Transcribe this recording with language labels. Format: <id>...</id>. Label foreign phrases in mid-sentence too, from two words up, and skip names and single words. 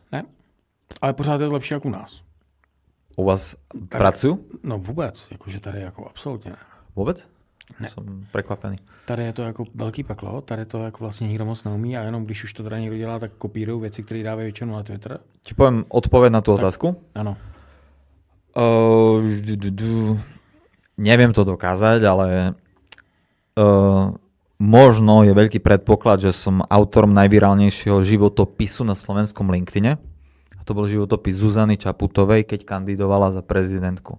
<cs>Ne? Ale pořád je to lepší jak u nás.</cs> <sk>U vás pracujú?</sk> <cs>No vůbec, jakože tady jako absolutně ne.</cs> <sk>Vôbec?</sk> <cs>Ne.</cs> <sk>Som prekvapený.</sk> <cs>Tady je to jako velký peklo, tady to jako vlastně nikdo moc neumí a jenom když už to teda někdo dělá, tak kopírují věci, které dávají většinou na Twitter.</cs> <sk>Ti poviem odpoveď na tú otázku.</sk> <cs>Ano.</cs> <sk>Neviem to dokázať, ale možno je veľký predpoklad, že som autorom najvirálnejšieho životopisu na slovenskom LinkedIne. A to bol životopis Zuzany Čaputovej, keď kandidovala za prezidentku.</sk>